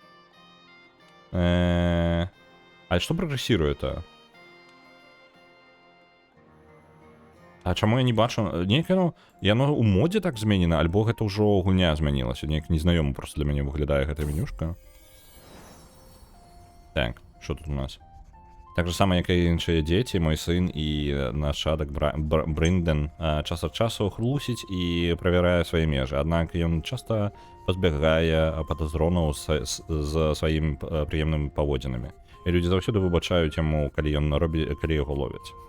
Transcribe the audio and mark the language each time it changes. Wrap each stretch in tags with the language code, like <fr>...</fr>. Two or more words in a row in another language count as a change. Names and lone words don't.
<be>А што прагрэсіруе-то? А чаму я не бачу? Нейкае, яно ў модзе так зменена, альбо гэта ўжо гульня змянілася? Нейк незнаёмы проста для мяне выглядае гэта менюшка. Так,</be> <uk>що тут у нас?</uk> <be>Так же само, як і іншыя дзеці, мой сын і нашадак Брынден час ад часу хлусіць і правярае свае межы. Аднак ён часта пазбягае падазронаў з сваім прыемнымі паводзінамі. І людзі заўсёды выбачаюць яму, калі яго ловяць.</be>